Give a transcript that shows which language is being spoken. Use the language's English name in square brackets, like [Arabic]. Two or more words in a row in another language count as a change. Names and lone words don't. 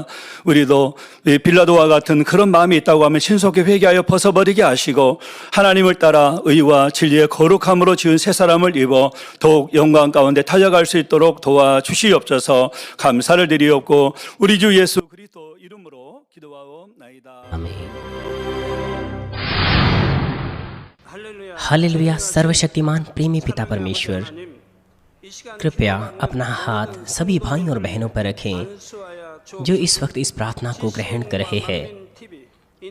[Korean] 우리도 빌라도와 같은 그런 마음이 있다고 하면 신속히 회개하여 벗어버리게 하시고 하나님을 따라 의와 진리의 거룩함으로 지은 새 사람을 입어 더욱 영광 가운데 달려갈 수 있도록 도와주시옵소서. 감사를 드리옵고 우리 주 예수 그리스도 이름으로 기도하옵나이다. [Hindi] आमीन। हालेलुया। सर्वशक्तिमान प्रेमी पिता परमेश्वर, कृपया अपना हाथ सभी भाइयों और बहनों पर रखें जो इस वक्त इस प्रार्थना को ग्रहण कर रहे हैं।